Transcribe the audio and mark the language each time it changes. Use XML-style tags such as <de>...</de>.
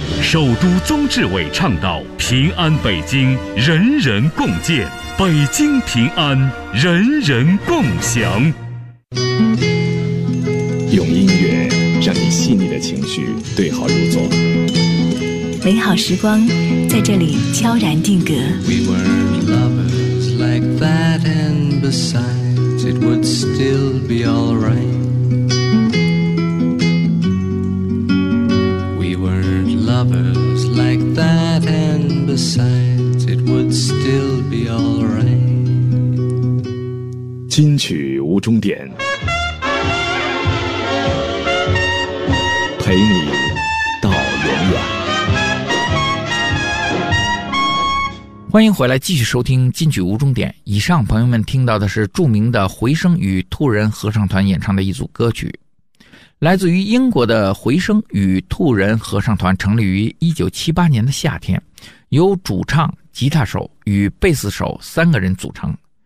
<zh>首都宗志伟倡导平安北京，人人共建。北京平安，人人共享。用音乐让你细腻的情绪对号入座，美好时光在这里悄然定格。</zh> <en>We were lovers like that, and besides it would still be all right. We were lovers like that, and besides it would still be all right.</en> <zh>金曲无终点，陪你到永远。欢迎回来，继续收听金曲无终点。以上朋友们听到的是著名的回声与兔人合唱团演唱的一组歌曲，来自于英国的回声与兔人合唱团，成立于1978年的夏天，由主唱、吉他手与贝斯手三个人组成。</zh>